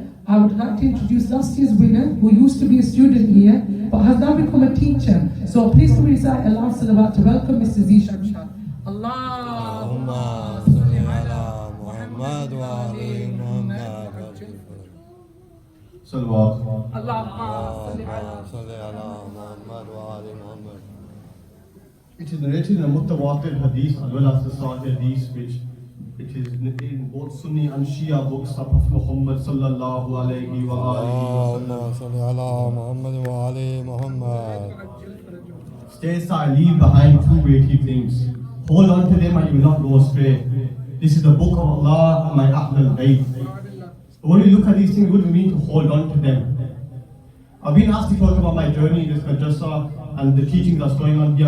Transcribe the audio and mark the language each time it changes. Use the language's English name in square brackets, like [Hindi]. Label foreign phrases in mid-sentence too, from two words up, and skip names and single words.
[English] I would like to introduce last year's winner, who used to be a student here, but has now become a teacher. So please to recite Allah Salawat to welcome Mr. Zishan Shah. [Arabic] اللهم صل على محمد وآل محمد. Salawat. اللهم صل على محمد وآل محمد. [English] It is narrated in a mutawatir hadith as well as the Sahih hadith, which it is in both Sunni and Shia books of Prophet Muhammad [Arabic] صلى الله عليه وآله وسلم. [English] States that I leave behind two weighty things. Hold on to them and you will not go astray. This is the book of Allah and my Ahlul Bayt. When you look at these things, what do we mean to hold on to them? I've been asked to talk about my journey in this madrassah and the teaching that's going on here.